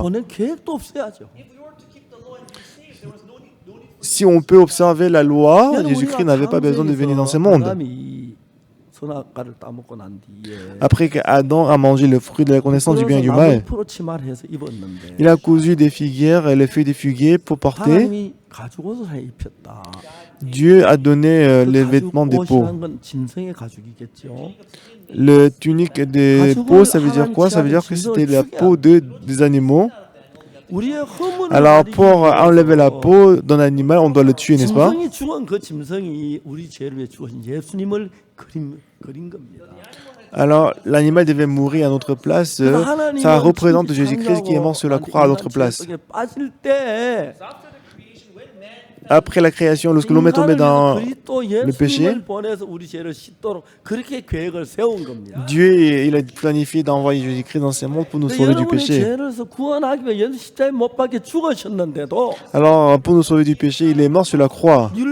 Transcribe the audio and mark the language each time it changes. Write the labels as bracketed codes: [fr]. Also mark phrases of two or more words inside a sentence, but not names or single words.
[ko] 보낼 계획도 없어야죠. [fr] Si on peut observer la loi, Jésus-Christ n'avait pas besoin de venir dans ce monde. [ko] 선악과를 따먹고 난 뒤에 [fr] Après qu'Adam a mangé le fruit de la connaissance du bien et du mal, [ko] 프로치마를 해서 입었는데 [fr] il a cousu des figuières et les feuilles des figuiers pour porter. [ko] 하나님이 가죽옷을 해 입혔다. [fr] Dieu a donné les vêtements des peaux. [ko] 옷이란 건 짐승의 가죽이겠죠. [fr] Le tunique des peaux, ça veut dire quoi? Ça veut dire que c'était la peau des animaux. [ko] 우리의 허물을 [fr] Alors pour [ko] 가리기 [fr] enlever la [ko] 위해서 [fr] peau d'un animal, on doit le tuer, n'est-ce pas? [ko] 짐승이 죽은 그 짐승이 우리 죄를 위해 죽으신 예수님을 그린 겁니다. [fr] Alors l'animal devait mourir à notre place. Ça représente Jésus-Christ qui est mort sur la croix à notre place. [ko] 빠질 때 [fr] après la création, lorsque l'homme est tombé dans le péché, Dieu il a planifié d'envoyer Jésus-Christ dans ce monde pour nous sauver du péché. Alors, pour nous sauver du péché, il est mort sur la croix.